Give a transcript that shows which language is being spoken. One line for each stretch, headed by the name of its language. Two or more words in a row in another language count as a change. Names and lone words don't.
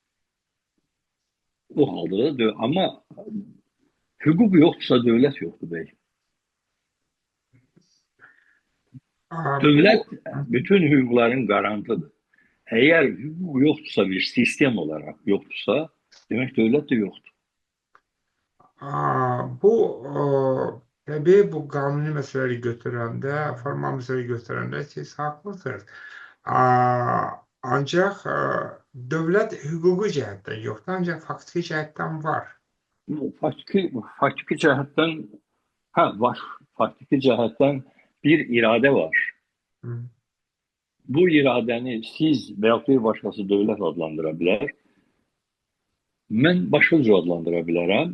Azerbaijani: O halda da, amma hüquq yoxdursa dövlət yoxdur bəy. Dövlət bütün hüquqların qarantıdır. Əgər hüquq yoxdursa, bir sistem olaraq yoxdursa, demək dövlət də yoxdur.
Turkish: Tabii bu kanuni meseleleri götürende, formal meseleleri götürende siz haklısınız. Ancak devlet hukuki
Azerbaijani: cəhətdən yoxdur, ancaq faktiki cəhətdən var. Faktiki cəhətdən var. Faktiki cəhətdən bir iradə var. Bu iradəni siz və ya bir başqası dövlət adlandıra bilər. Mən başqa cür adlandıra bilərəm.